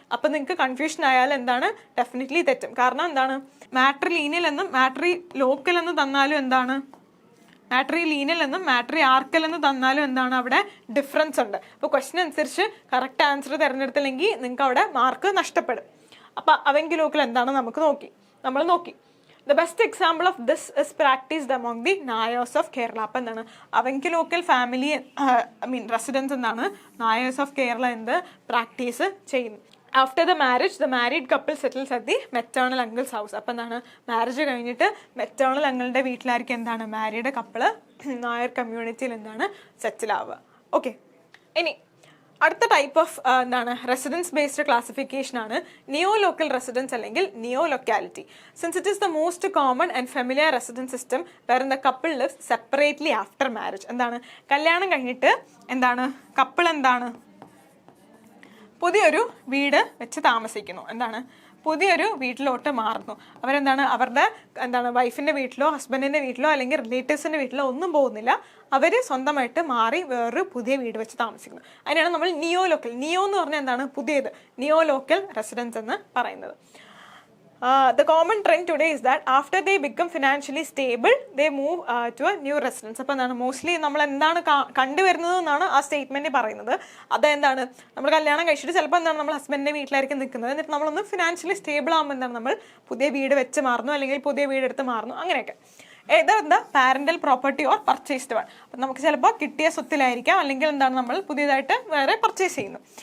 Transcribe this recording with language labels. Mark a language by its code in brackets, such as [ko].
[ml] അപ്പം നിങ്ങൾക്ക് കൺഫ്യൂഷൻ ആയാൽ എന്താണ് ഡെഫിനറ്റ്ലി തെറ്റും. കാരണം എന്താണ് മാട്രി ലീനിയൽ എന്നും മാട്രി ലോക്കൽ എന്ന് തന്നാലും എന്താണ് മാട്രി ലീനിയൽ എന്നും മാട്രി ആർക്കൽ എന്ന് തന്നാലും എന്താണ് അവിടെ ഡിഫറൻസ് ഉണ്ട്. അപ്പോൾ ക്വസ്റ്റ്യൻ അനുസരിച്ച് കറക്റ്റ് ആൻസർ തിരഞ്ഞെടുത്തില്ലെങ്കിൽ നിങ്ങൾക്ക് അവിടെ മാർക്ക് നഷ്ടപ്പെടും. അപ്പോൾ അവങ്കു ലോക്കൽ എന്താണ് നമ്മൾ നോക്കി. [en] The best example of this is practiced among the Nayars of Kerala. [ml] അപ്പം എന്താണ് അവങ്കു ലോക്കൽ ഫാമിലി റെസിഡൻസ് എന്താണ് നായേഴ്സ് ഓഫ് കേരള എന്ത് പ്രാക്ടീസ് ചെയ്യുന്നു. [en] After the marriage the married couple settles at the maternal uncle's house. [ml] അപ്പം എന്താണ്, മാരേജ് കഴിഞ്ഞിട്ട് മെറ്റേണൽ അങ്കിളിൻ്റെ വീട്ടിലായിരിക്കും എന്താണ് married couple Nair കമ്മ്യൂണിറ്റിയിൽ എന്താണ് സെറ്റിൽ ആവുക. ഓക്കെ, ഇനി അടുത്ത ടൈപ്പ് ഓഫ് എന്താണ് റെസിഡൻസ് ബേസ്ഡ് ക്ലാസിഫിക്കേഷൻ ആണ് നിയോ ലോക്കൽ റെസിഡൻസ് അല്ലെങ്കിൽ നിയോ locality. [en] Since it is the most common and familiar residence system where the couple lives separately after marriage. [ml] എന്താണ്, കല്യാണം കഴിഞ്ഞിട്ട് എന്താണ് കപ്പിൾ എന്താണ് പുതിയൊരു വീട് വെച്ച് താമസിക്കുന്നു, എന്താണ് പുതിയൊരു വീട്ടിലോട്ട് മാറുന്നു. അവരെന്താണ് അവരുടെ എന്താണ് വൈഫിൻ്റെ വീട്ടിലോ ഹസ്ബൻഡിൻ്റെ വീട്ടിലോ അല്ലെങ്കിൽ റിലേറ്റീവ്സിൻ്റെ വീട്ടിലോ ഒന്നും പോകുന്നില്ല, അവർ സ്വന്തമായിട്ട് മാറി വേറൊരു പുതിയ വീട് വെച്ച് താമസിക്കുന്നു. അതിനാണ് നമ്മൾ നിയോ ലോക്കൽ, നിയോ എന്ന് പറഞ്ഞാൽ എന്താണ് പുതിയത്, നിയോ ലോക്കൽ റെസിഡൻസ് എന്ന് പറയുന്നത്. [en] The common trend today is that after they become financially stable, they move to a new residence. [ml] അപ്പോൾ എന്താണ് മോസ്റ്റ്ലി നമ്മൾ എന്താണ് കണ്ടുവരുന്നത് എന്നാണ് ആ സ്റ്റേറ്റ്മെൻറ്റ് പറയുന്നത്. അതെന്താണ് നമ്മൾ കല്യാണം കഴിച്ചിട്ട് ചിലപ്പോൾ എന്താണ് നമ്മൾ ഹസ്ബൻഡിൻ്റെ വീട്ടിലായിരിക്കും നിൽക്കുന്നത്, എന്നിട്ട് നമ്മളൊന്ന് ഫിനാൻഷ്യലി സ്റ്റേബിൾ ആകുമ്പോൾ എന്താണ് നമ്മൾ പുതിയ വീട് വെച്ച് മാറുന്നു അല്ലെങ്കിൽ പുതിയ വീടെടുത്ത് മാറുന്നു, അങ്ങനെയൊക്കെ. ഏതെന്താ [en] Parental property or purchased one. [ml] അപ്പം നമുക്ക് ചിലപ്പോൾ കിട്ടിയ സ്വത്തിലായിരിക്കാം അല്ലെങ്കിൽ എന്താണ് നമ്മൾ പുതിയതായിട്ട് വേറെ പർച്ചേസ് ചെയ്യുന്നു.